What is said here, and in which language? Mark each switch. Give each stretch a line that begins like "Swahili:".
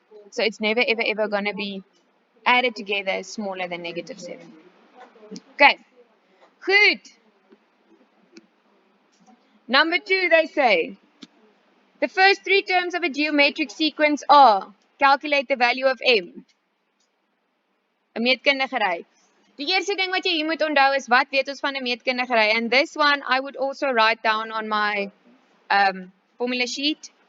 English: So it's never, ever, ever going to be added together as smaller than negative 7. Okay. Good. Number 2, they say, the first 3 terms of a geometric sequence are, calculate the value of m.
Afrikaans: 'n meetkundigery. Die eerste ding wat jy hier moet onthou is, wat weet ons van 'n meetkundigery?
English: And this one I would also write down on my formula sheet.